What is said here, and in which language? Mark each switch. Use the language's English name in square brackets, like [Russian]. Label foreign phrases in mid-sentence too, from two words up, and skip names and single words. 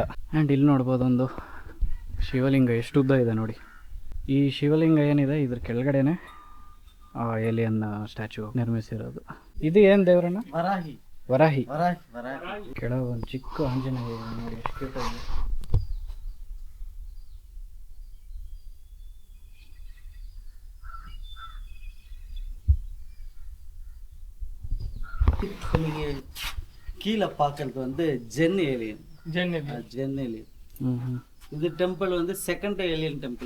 [Kannada] ಆ್ಯಂಡ್ ಇಲ್ಲಿ ನೋಡ್ಬೋದು ಒಂದು ಶಿವಲಿಂಗ ಎಷ್ಟು ಉದ್ದ ಇದೆ ನೋಡಿ. ಈ ಶಿವಲಿಂಗ ಏನಿದೆ ಇದ್ರ ಕೆಳಗಡೆನೆ [English] alien statue [Kannada] ನಿರ್ಮಿಸಿರೋದು. ಇದು ಏನು ದೇವರನ್ನ? ವರಾಹಿ. ವರಾಹಿ ಕೆಳಗೆ ಒಂದು ಚಿಕ್ಕ ಆಂಜನೇಯ ನೋಡಿ ಎಷ್ಟು ಕ್ಯೂಟ್ ಆಗಿದೆ. [Tamil] கீழே பார்க்கறது வந்து ஜென் ஏலியன். இது டெம்பிள் வந்து [English] second alien temple.